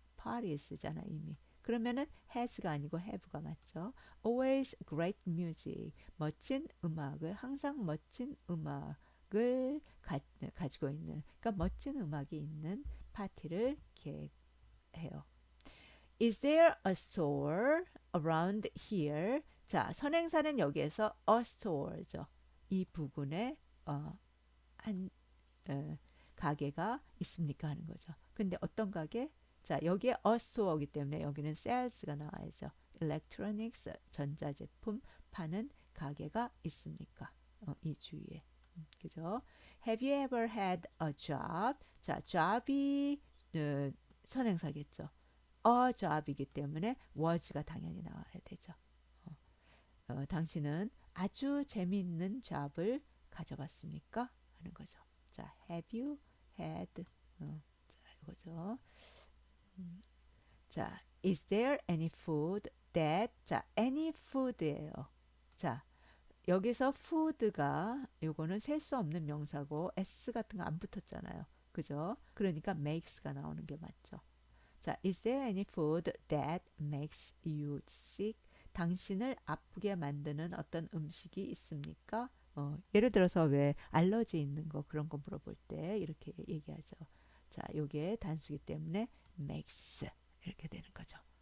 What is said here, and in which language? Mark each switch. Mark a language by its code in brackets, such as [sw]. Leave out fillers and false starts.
[ko] parties잖아 이미. 그러면은 has가 아니고 have가 맞죠. [en] always great music. [ko] 멋진 음악을 항상 멋진 음악을 가지고 있는 그러니까 멋진 음악이 있는 파티를 계획해요. [en] Is there a store around here? [ko] 자, 선행사는 여기에서 a store죠. 이 부근에 한 가게가 있습니까 하는 거죠. 근데 어떤 가게? 자, 여기에 a store이기 때문에 여기는 sales가 나와야죠. electronics 전자제품 파는 가게가 있습니까? 이 주위에. 그죠? [en] Have you ever had a job? [ko] 자, job이 선행사겠죠. a job이기 때문에 was가 당연히 나와야 되죠. 당신은 아주 재미있는 잡을 가져봤습니까? 하는 거죠. 자, [en] have you had [ko] 자, 이거죠. [en] 자, is there any food that 자, any food예요. [ko] 자, 여기서 food가 요거는 셀 수 없는 명사고 s 같은 거 안 붙었잖아요. 그죠? 그러니까 makes가 나오는 게 맞죠. [en] 자, is there any food that makes you sick? [ko] 당신을 아프게 만드는 어떤 음식이 있습니까? 예를 들어서 왜 알러지 있는 거 그런 거 물어볼 때 이렇게 얘기하죠. 자, 요게 단수기 때문에 makes 이렇게 되는 거죠.